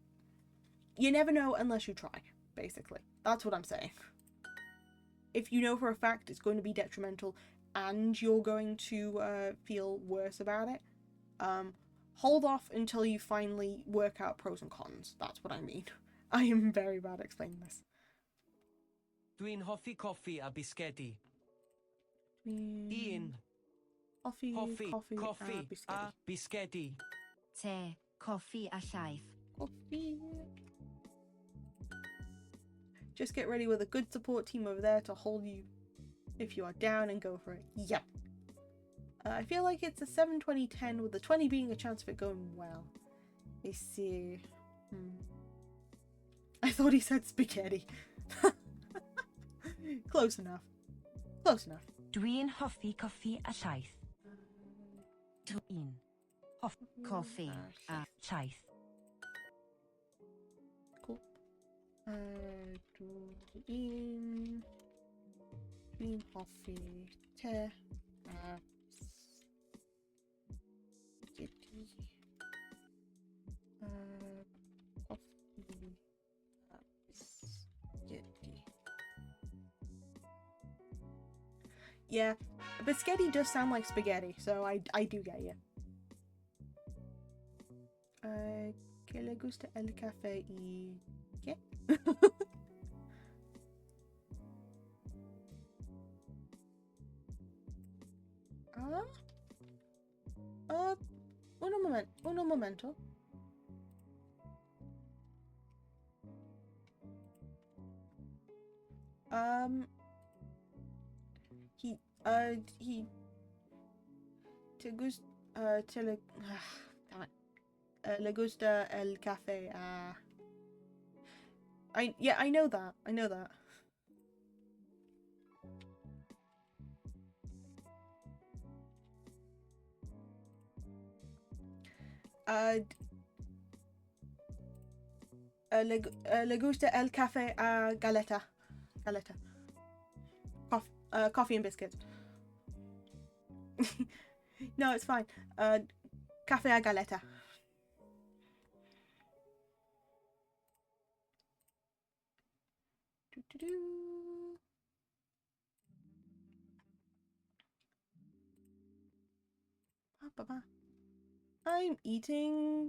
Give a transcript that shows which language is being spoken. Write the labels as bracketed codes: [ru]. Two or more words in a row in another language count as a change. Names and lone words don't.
[en] You never know unless you try, basically. That's what I'm saying. If you know for a fact it's going to be detrimental and you're going to feel worse about it, hold off until you finally work out pros and cons. That's what I mean. I am very bad at explaining this. [cy] Dwi'n hoffi coffee a bisgedi. Ian. Coffee, Hoffi, coffee, coffi biscotti. a bisgedi. Te, coffi a llaeth. Coffee. [en] Just get ready with a good support team over there to hold you if you are down and go for it. Yep. I feel like it's a 7-20-10 with the 20 being a chance of it going well. Let's see. I thought he said spaghetti. Close enough. Close enough. [cy] Dwi'n hoffi coffi a llaeth. Dwi'n Coffee. a llaeth. Cool. Dwi'n hoffi te a spaghetti. Coffee a spaghetti. [en] Yeah, biscotti does sound like spaghetti, so I do get you. [es] ¿Qué le gusta el café y qué? Un momento. He te gusta le gusta el café. [en] I know that. [es] Le gusta el café a galeta. [en] Coffee and biscuits. No, it's fine. [es] Café a galeta. [en] I'm eating.